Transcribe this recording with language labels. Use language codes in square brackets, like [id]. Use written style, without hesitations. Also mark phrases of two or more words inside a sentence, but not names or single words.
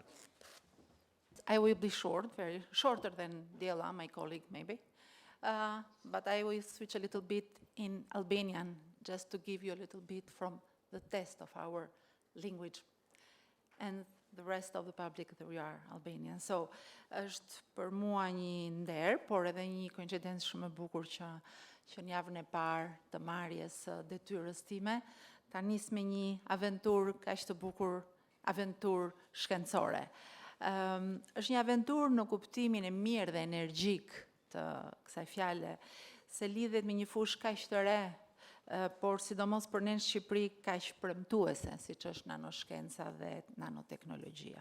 [en] I will be short, very shorter than Dela, my colleague, maybe. But I will switch a little bit in Albanian, just to give you a little bit from the test of our language. And the rest of the public that we are Albanian. So, [sq] është për mua një nder, por edhe një koincidencë shumë e bukur që në javën e parë të marrjes së detyrës time, ta nis me një aventurë kaq të bukur, aventurë shkencore. Është një aventurë në kuptimin e mirë dhe energjik të kësaj fjale, se lidhet me një fushë kaq të re, por sidomos për ne në Shqipëri kaq premtuese, siç është nanoshkenca dhe nanoteknologjia.